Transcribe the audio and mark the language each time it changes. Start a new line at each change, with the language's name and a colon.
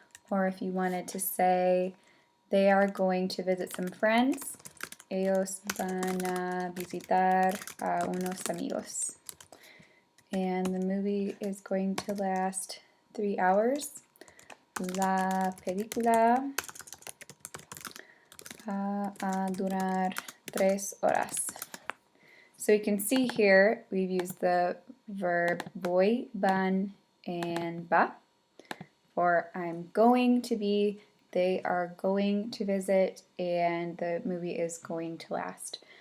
English: Or if you wanted to say they are going to visit some friends,
Spanish: ellos van a visitar a unos amigos.
English: And the movie is going to last 3 hours.
Spanish: La película va a durar 3 horas.
English: So you can see here we've used the verb voy, van, and va for I'm going to be, they are going to visit, and the movie is going to last.